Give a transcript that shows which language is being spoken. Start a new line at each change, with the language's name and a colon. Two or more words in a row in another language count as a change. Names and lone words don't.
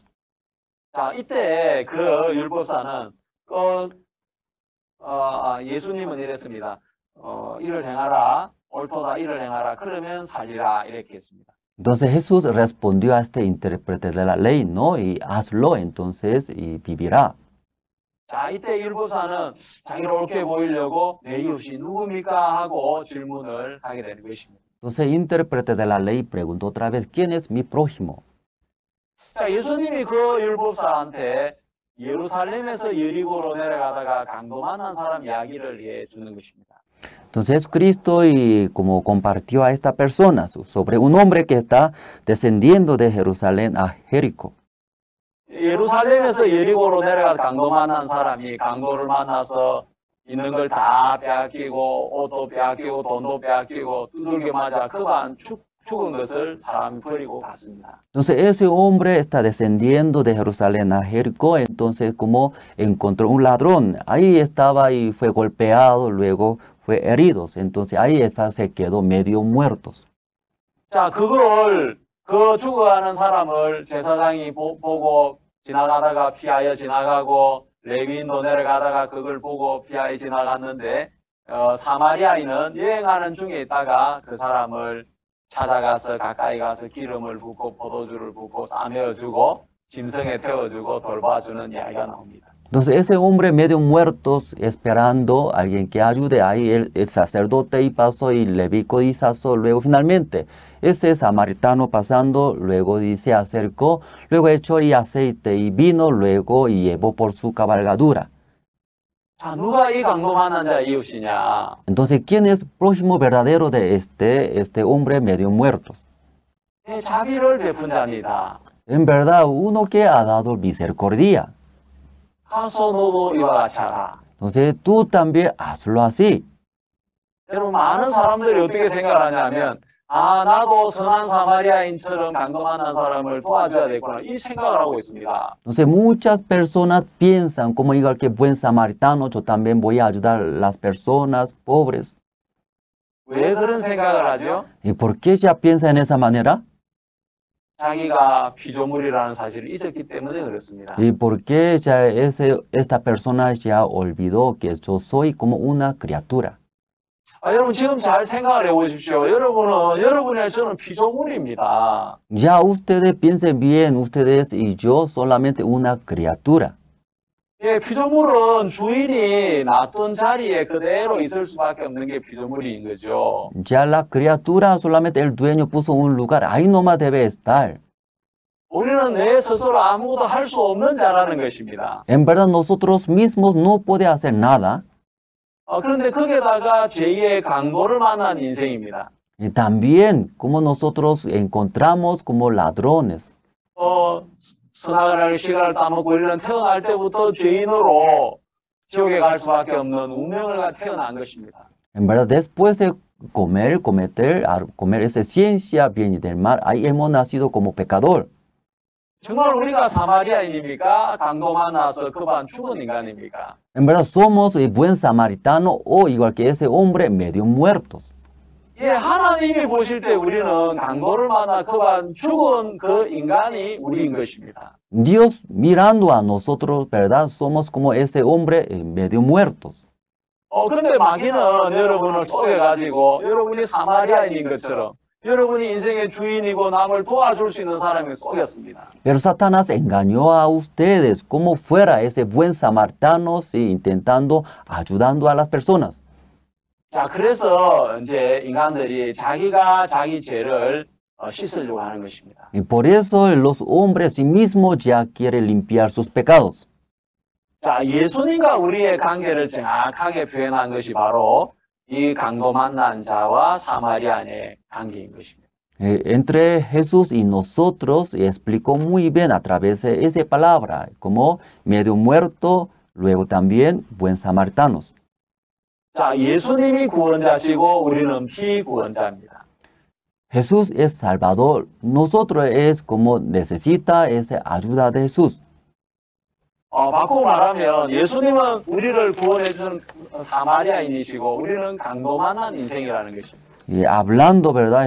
Korean: 자, 이때 그 율법사는 예수님은 이랬습니다. 이를 행하라, 옳도다, 이를 행하라, 그러면 살리라, 이렇게 했습니다.
Spanish: Entonces Jesús respondió a este intérprete de la ley, ¿no? Y hazlo, entonces, y vivirá.
Korean: 자, 이때 율법사는 자기를 옳게 보이려고 내 이웃이 누굽니까? 하고 질문을 하게 되는 것입니다.
Spanish: Entonces el intérprete de la ley preguntó otra vez, ¿quién es mi prójimo?
Korean: 자, 예수님이 그 율법사한테 예루살렘에서 여리고로 내려가다가 강도 만난 사람 이야기를 해 주는 것입니다.
Spanish: Entonces Jesucristo y como compartió a esta persona sobre un hombre que está descendiendo de Jerusalén a Jericó.
Korean: 예루살렘에서 여리고로 내려가서 강도 만난 사람이 강도를 만나서 있는 걸 다 빼앗기고 옷도 빼앗기고 돈도 빼앗기고 두들겨 맞아 그만 죽은 것을 사람이 버리고 갔습니다.
Spanish: Entonces ese hombre está descendiendo de Jerusalén a Jericó, entonces como encontró un ladrón, ahí estaba y fue golpeado, luego fue herido, entonces ahí está, se quedó medio muertos.
Korean: 자, 그걸 그 죽어가는 사람을 제사장이 보고 지나가다가 피하여 지나가고 레위인도 내려가다가 그걸 보고 피하여 지나갔는데 사마리아인은 여행하는 중에 있다가 그 사람을 찾아가서 가까이 가서 기름을 붓고 포도주를 붓고 싸매어주고 짐승에 태워주고 돌봐주는 이야기가 나옵니다.
Spanish: Entonces ese hombre medio muertos esperando a alguien que ayude, ahí el sacerdote y pasó y Levítico y Sasó, luego finalmente ese samaritano pasando, luego se acercó, luego echó y aceite y vino, luego y llevó por su cabalgadura.
Korean: 자, 누가 이 강도 만난 자 이웃이냐?
Spanish: Entonces, ¿quién es prójimo verdadero de este hombre medio muertos?
Korean: 자비를 베푼 자입니다.
Spanish: En verdad, uno que ha dado misericordia.
Korean: 가서 너도 이와 같이 하라.
Spanish: Entonces, tú también hazlo así.
Korean: 여러분, 많은 사람들이 어떻게 생각하냐면 나도 선한 사마리아인처럼 강도 만난 사람을 도와줘야 되구나 이 생각을 하고 있습니다.
Spanish: Entonces muchas personas piensan como igual que buen samaritano, yo también voy a ayudar a las personas pobres.
Korean: 왜 그런 생각을 하죠?
Spanish: ¿Y por qué ya piensa en esa manera?
Korean: 자기가 피조물이라는 사실을 잊었기 때문에 그렇습니다.
Spanish: ¿Y por qué ya esta persona ya olvidó que yo soy como una criatura?
Korean: 여러분 지금 잘 생각을 해보십시오. 여러분의 저는 피조물입니다.
Spanish: Ya ustedes piensen bien, ustedes y yo solamente una criatura.
Korean: 예, 피조물은 주인이 놔둔 자리에 그대로 있을 수밖에 없는 게 피조물인 거죠.
Spanish: Ya la criatura solamente el dueño puso un lugar, ahí nomás debe estar.
Korean: 우리는 내 스스로 아무것도 할 수 없는 자라는 것입니다.
Spanish: En verdad nosotros mismos no podemos hacer nada.
Korean: 그런데 거기에다가 제2의 강도를 만난 인생입니다.
Spanish: Y también como nosotros encontramos como ladrones.
Korean: 선악을 할 시간을 따먹고 우리는 태어날 때부터 죄인으로 지옥에 갈 수밖에 없는 운명을 태어난 것입니다.
Spanish: En verdad después de comer esa ciencia bien y del mal, ahí hemos nacido como pecador.
Korean: 정말 우리가 사마리아인입니까? 강도 만나서 그만 죽은 인간입니까?
Spanish: En verdad somos el buen samaritano o igual que ese hombre medio muertos.
Korean: 예, 하나님이 보실 때 우리는 강도를 만나 그만 죽은 그 인간이 우리인 것입니다.
Spanish: Dios mirando a nosotros, ¿verdad? Somos como ese hombre medio muertos.
Korean: 근데 마귀는 여러분을 속여가지고 여러분이 사마리아인인 것처럼 여러분이 인생의 주인이고 남을 도와줄 수 있는 사람이 속였습니다.
Spanish: Pero Satanás engañó a ustedes como fuera ese buen samaritano, sí, intentando, ayudando a las personas.
Korean: 자, 그래서 이제 인간들이 자기가 자기 죄를 씻으려고 하는 것입니다.
Spanish: Y por eso los hombres sí mismos ya quieren limpiar sus pecados.
Korean: 자, 예수님과 우리의 관계를 정확하게 표현한 것이 바로 이 강도 만난 자와 사마리아인의 관계인 것입니다.
Spanish: Entre Jesús y nosotros explicó muy bien a través de esa palabra, como medio muerto, luego también buen samaritanos.
Korean: 자, 예수님이 구원자시고 우리는 피구원자입니다.
Spanish: Jesús es Salvador, nosotros es como necesita esa ayuda de Jesús.
Korean: 바꾸고 말하면 예수님은 우리를 구원해 주는 사마리아인이시고 우리는 강도 만난 인생이라는 것입니다.
Spanish: Y hablando, ¿verdad?